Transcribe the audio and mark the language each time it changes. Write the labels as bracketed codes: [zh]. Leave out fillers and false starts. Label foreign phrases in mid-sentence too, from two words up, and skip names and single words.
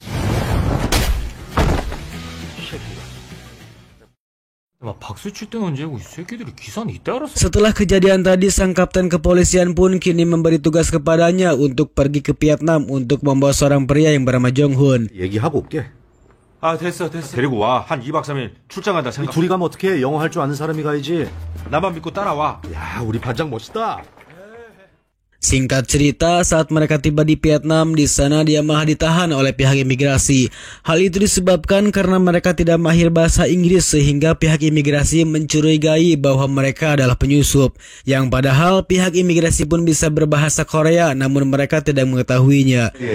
[id] Setelah kejadian tadi, sang kapten kepolisian pun kini memberi tugas kepadanya untuk pergi ke Vietnam untuk membawa seorang pria yang bernama Jong Hoon. [ko] 됐어. 데리고 와. 한 2박 3일 출장한다 생각. 둘이 가면 어떻게? 영어 할 줄 아는 사람이 가야지. 나만 믿고 따라와. 야, 우리 반장 멋있다. [id] Singkat cerita, saat mereka tiba di Vietnam, di sana dia malah ditahan oleh pihak imigrasi. Hal itu disebabkan karena mereka tidak mahir bahasa Inggris sehingga pihak imigrasi mencurigai bahwa mereka adalah penyusup. Yang padahal pihak imigrasi pun bisa berbahasa Korea, namun mereka tidak mengetahuinya.